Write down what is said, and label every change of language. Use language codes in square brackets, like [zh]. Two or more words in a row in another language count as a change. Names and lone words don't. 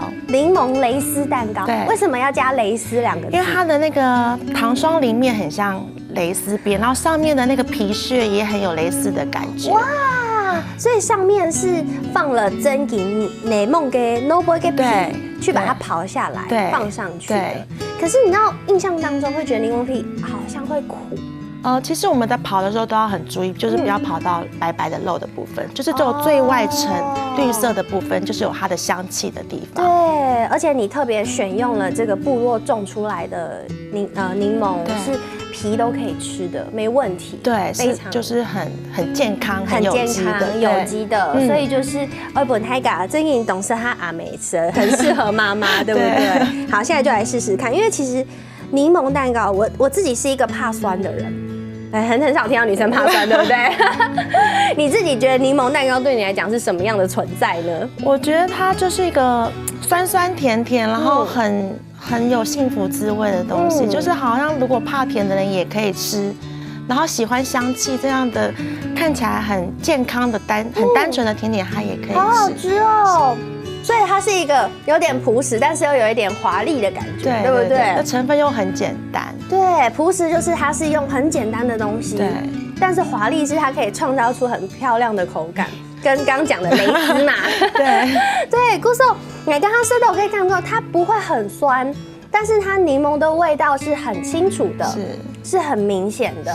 [zh] 檸檬蕾絲蛋糕，對，為什麼要加蕾絲兩個字？因為它的那個糖霜裡面很像蕾絲邊，然後上面的那個皮屑也很有蕾絲的感覺。哇！所以上面是放了真銀檸檬嘅糯米嘅皮，去把它刨下來，放上去的。可是你知道，印象當中會覺得檸檬皮好像會苦。其實我們在刨的時候都要很注意，就是不要刨到白白的肉的部分，就是只有最外層綠色的部分，就是有它的香氣的地方。對，而且你特別選用了這個部落種出來的檸檬，是皮都可以吃的，沒問題。對，非常就是很健康、很有機的，所以就是我本太嘎最近懂事他阿美吃，很適合媽媽，對不對？好，現在就來試試看，因為其實檸檬蛋糕，我自己是一個怕酸的人。很少聽到女生怕酸，對不對？你自己覺得檸檬蛋糕對你來講是什麼樣的存在呢？我覺得它就是一個酸酸甜甜，然後很有幸福滋味的東西，就是好像如果怕甜的人也可以吃，然後喜歡香氣這樣的看起來很健康的很單純的甜點，它也可以吃。好好吃哦！所以它是一個有點樸實，但是又有一點華麗的感覺，對不對？那成分又很簡單。對，樸實就是它是用很簡單的東西，對。但是華麗是它可以創造出很漂亮的口感，跟剛講的蕾絲嘛。對對，故事你剛剛吃的我可以看到，它不會很酸，但是它檸檬的味道是很清楚的，是很明顯的。